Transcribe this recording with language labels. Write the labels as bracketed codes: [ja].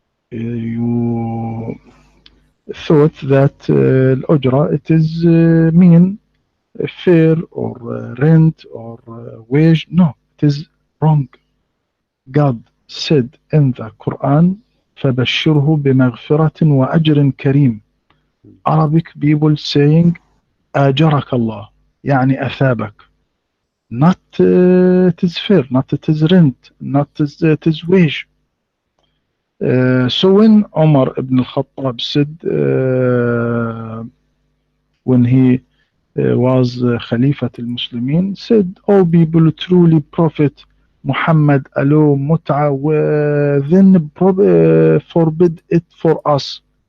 [en] You thought that الأجرة it is mean fair or rent or wage. No, it is wrong. God said in the Quran, [ar] فَبَشِّرْهُ بِمَغْفِرَةٍ وَأَجْرٍ كَرِيمٍ. [en] Arabic people saying [ar] أجرك الله, يعني أثابك. [en] Not it is fair, not it is rent, not it is wage. So when Omar ibn al-Khattab said, when he was Khalifat al-Muslimin, said, "O people, truly Prophet Muhammad allow mut'ah, then forbid it for us."